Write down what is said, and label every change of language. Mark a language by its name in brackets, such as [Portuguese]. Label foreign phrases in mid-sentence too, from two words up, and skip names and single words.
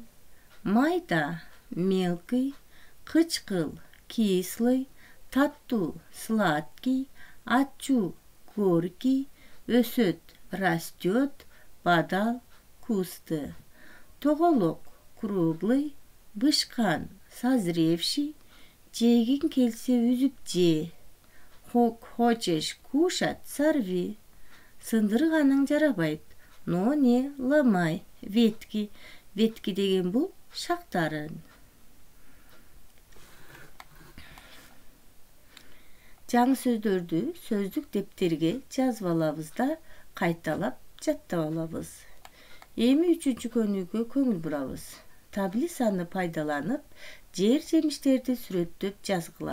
[Kyrgyz] Майда, мелкий, кычкыл, кислый, таттуу, сладкий, ачуу, горький, өсөт, растет бадал кусты. Тоголок круглый, бышкан созревший, жегин келсе үзүп же. [Russian] Хочешь кушать, сорви. [Kyrgyz] Сындырганың жарабайт, [Russian] но не ломай ветки. [Kyrgyz] Ветки деген бул шактарын. Жаңы сөздөрдү сөздүк дептерге жазып алабыз да кайталап жаттап алабыз. Эми 3-чү көнүгүүгө көңүл бурабыз. Таблицаны пайдаланып, жер жемиштерди сүрөттөп жазгыла.